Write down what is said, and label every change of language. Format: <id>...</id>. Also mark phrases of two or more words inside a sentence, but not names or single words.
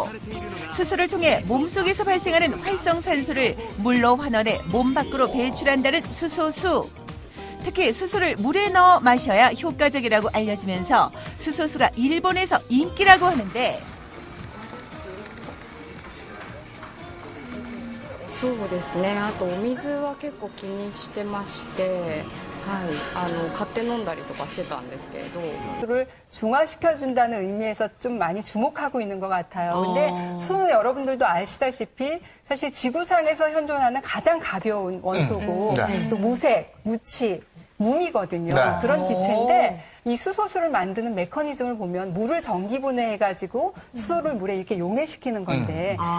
<ko>수소를 통해 몸속에서 발생하는 활성산소를 물로 환원해 몸 밖으로 배출한다는 수소수. 특히 수소를 물에 넣어 마셔야 효과적이라고 알려지면서 수소수가 일본에서 인기라고 하는데</ko> <ja>そうですね。あとお水は結構気にしてまして、 はい買って飲んだりとかしてたんですけれど</ja> <ko>수소를 중화시켜준다는 의미에서 좀 많이 주목하고 있는 것 같아요. 근데 수소는 여러분들도 아시다시피 사실 지구상에서 현존하는 가장 가벼운 원소고 또 무색, 무치, 무이거든요. 네. 그런 기체인데 이 수소수를 만드는 메커니즘을 보면 물을 전기 분해해가지고 수소를 물에 이렇게 용해시키는 건데</ko>